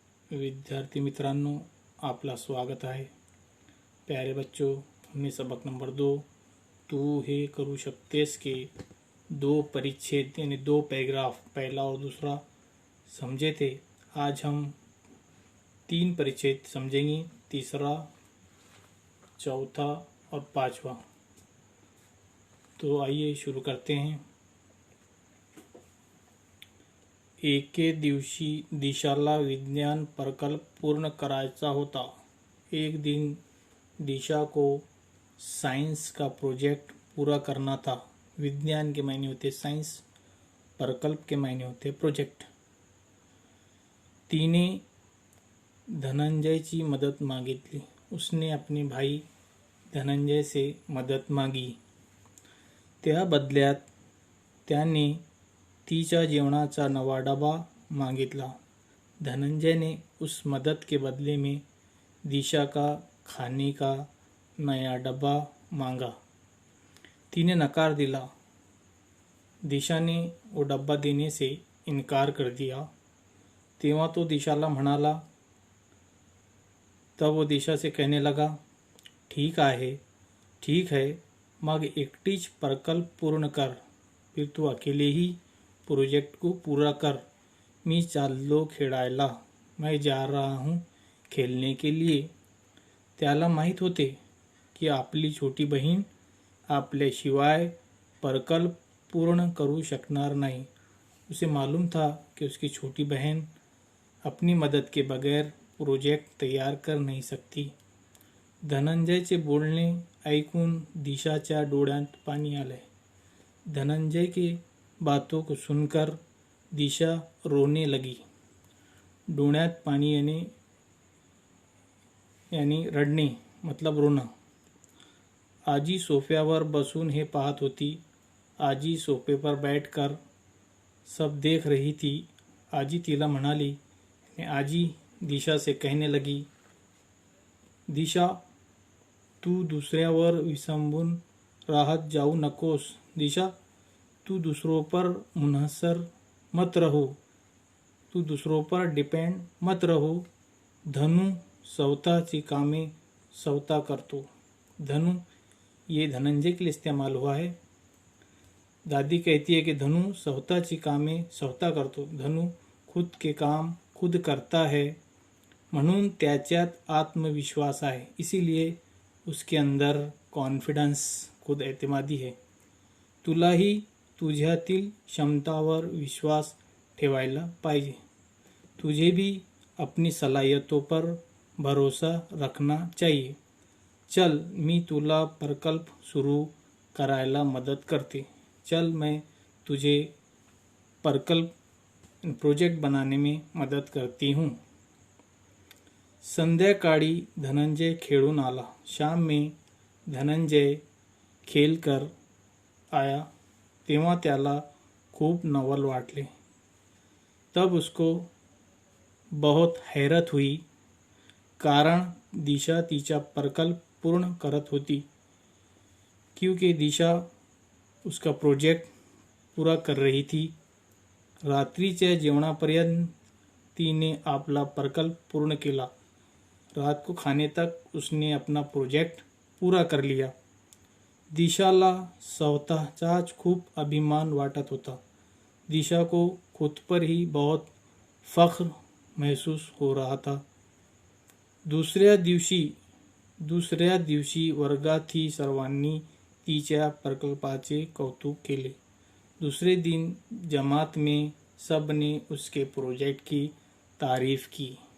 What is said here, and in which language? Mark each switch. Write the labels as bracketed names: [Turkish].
[Marathi] विद्यार्थी मित्रांनो, आपला स्वागत आहे। [Hindi] प्यारे बच्चों, हमने सबक नंबर 2 [Marathi] तू हे करू शकतेस [Hindi] के 2 परिच्छेद यानी 2 पैराग्राफ पहला और दूसरा समझे थे। आज हम 3 परिच्छेद समझेंगे, तीसरा, चौथा और पांचवा। तो आइए शुरू करते हैं। [Marathi] एके दिवशी दिशाला विज्ञान प्रकल्प पूर्ण करायचा होता। [Hindi] एक दिन दिशा को साइंस का प्रोजेक्ट पूरा करना था। विज्ञान के मायने होते साइंस, प्रकल्प के मायने होते प्रोजेक्ट। [Marathi] तिने धनंजयची मदत मागितली। [Hindi] उसने अपने भाई धनंजय से मदत मागी। [Marathi] त्या बदल्यात त्याने तिच्या जेवणाचा नवा डबा मागितला। [Hindi] धनंजय ने उस मदद के बदले में दिशा का खाने का नया डब्बा मांगा। [Marathi] तिने नकार दिला। [Hindi] दिशा ने वो डब्बा देने से इनकार कर दिया। [Marathi] तेव्हा तो दिशाला म्हणाला। [Hindi] तब वो दिशा से कहने लगा, ठीक है, [Marathi] मग एकटीच प्रकल्प पूर्ण कर। [Hindi] फिर तू अकेले ही प्रोजेक्ट को पूरा कर। [Marathi] मी चाललो खेळायला, [Hindi] मैं जा रहा हूँ खेलने के लिए। [Marathi] त्याला माहीत होते की आपली छोटी बहीण आपल्याशिवाय प्रकल्प पूर्ण करू शकणार नहीं। [Hindi] उसे मालूम था कि उसकी छोटी बहन अपनी मदद के बगैर प्रोजेक्ट तैयार कर नहीं सकती। [Marathi] धनंजयचे बोलणे ऐकून दिशाच्या डोळ्यात पाणी आले। [Hindi] धनंजय के बातों को सुनकर दिशा रोने लगी। [Marathi] डोळ्यात पाणी येणे यानी रडणे मतलब रोना। आजी सोफ्यावर बसून हे पाहत होती। [Hindi] आजी सोफे पर बैठकर सब देख रही थी। [Marathi] आजी तिला म्हणाली। [Hindi] आजी दिशा से कहने लगी, [Marathi] दिशा, तू दुसऱ्यावर विसंबून राहत जाऊ नकोस। [Hindi] दिशा, तू दूसरों पर मुनहसर मत रहो। तू दूसरों पर डिपेंड मत रहो। [Marathi] धनु स्वतःची कामे स्वतः करतो। [Hindi] धनु ये धनंजय के लिए इस्तेमाल हुआ है। दादी कहती है कि [Marathi] धनु स्वतःची कामे स्वतः करतो। [Hindi] धनु खुद के काम खुद करता है, [Marathi] म्हणून त्याच्यात आत्मविश्वास आहे। [Hindi] इसीलिए उसके अंदर कॉन्फिडन्स, खुद एतमादी है। [Marathi] तुलाही तुझ्यातील क्षमतावर विश्वास ठेवायला पाहिजे। [Hindi] तुझे भी अपनी सलाहियतों पर भरोसा रखना चाहिए। [Marathi] चल, मी तुला प्रकल्प सुरू करायला मदत करते। [Hindi] चल, मैं तुझे प्रकल्प प्रोजेक्ट बनाने में मदद करती हूँ। [Marathi] संध्याकाळी धनंजय खेळून आला। [Hindi] शाम में धनंजय खेल कर आया। [Marathi] तेव्हा त्याला खूब नवल वाटले। [Hindi] तब उसको बहुत हैरत हुई, [Marathi] कारण दिशा तिचा प्रकल्प पूर्ण करत होती। [Hindi] क्योंकि दिशा उसका प्रोजेक्ट पूरा कर रही थी। [Marathi] रात्रीच्या जेवणापर्यंत तिने आपला प्रकल्प पूर्ण केला। [Hindi] रात को खाने तक उसने अपना प्रोजेक्ट पूरा कर लिया। [Marathi] दिशाला स्वतःचाच खूप अभिमान वाटत होता। [Hindi] दिशा को खुद पर ही बहुत फख्र महसूस हो रहा था। [Marathi] दुसऱ्या दिवशी वर्गातही सर्वांनी तिच्या प्रकल्पाचे कौतुक केले। [Hindi] दूसरे दिन जमात में सब ने उसके प्रोजेक्ट की तारीफ की।